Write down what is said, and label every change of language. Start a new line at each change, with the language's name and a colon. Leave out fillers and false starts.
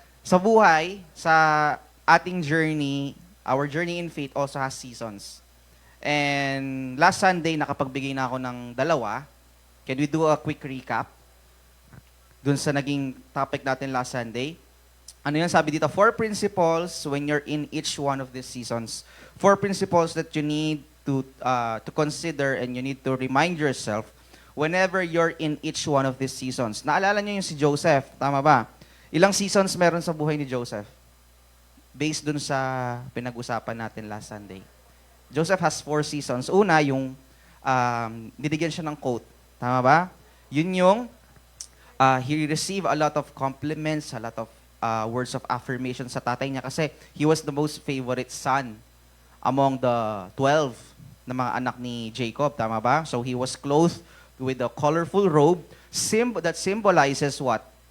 Filipino: Sa buhay, sa ating
English: journey, our journey in faith also has seasons. And last Sunday,
Filipino: nakapagbigay na ako ng dalawa.
English: Can we do a quick recap
Filipino: dun sa naging
English: topic natin last Sunday?
Filipino: Ano yan sabi dito?
English: 4 principles when you're in each one of these seasons. 4 principles that you need to consider and you need to remind yourself whenever you're in each one of these seasons.
Filipino: Naalala niyo yung si Joseph, tama ba? Ilang seasons meron sa buhay ni Joseph?
English: Based
Filipino: dun sa pinag-usapan natin
English: last Sunday. Joseph has 4 seasons.
Filipino: Una, yung binigyan siya ng coat. Tama ba?
English: Yun yung he received a lot of compliments, a lot of words of affirmation
Filipino: sa tatay niya kasi
English: he was the most favorite son among the 12
Filipino: na mga anak ni
English: Jacob.
Filipino: Tama ba?
English: So he was clothed with a colorful robe that symbolizes what?